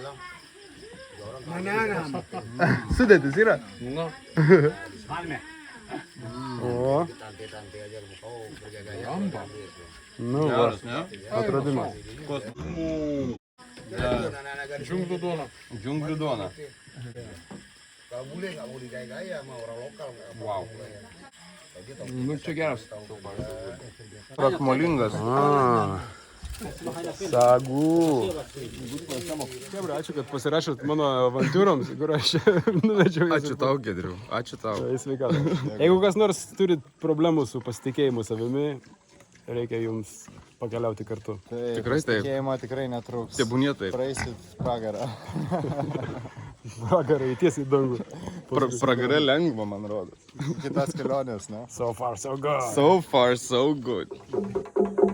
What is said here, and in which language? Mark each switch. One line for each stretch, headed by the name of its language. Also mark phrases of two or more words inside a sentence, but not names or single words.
Lithuanian: Banana. Sudėtis yra? Nu. O, nu va, Geras, ne? atradimas. Džiunglių duona. Džiunglių duona.
Indonesian: Gak boleh gaya-gaya sama orang lokal.
Lithuanian: Wow. Nu, čia geras. Krakmolingas. Sagų. Chebra, ačiū, kad pasirašėt mano avantūroms, kur aš nuvedžiau. Ačiū tau, Gedriu. Ačiū tau. Sveikata. Jeigu kas nors turit problemų su pasitikėjimu savimi, reikia jums pakeliauti kartu. Tikrai taip. Tikėjimo tikrai netrūks. Tebūnie taip. Praeisit pragarą. Pragarai, tiesiai į dangų. Pragarė lengva, man rodos. Kitas kelionės, ne?
English: So far, so good. So far, so good.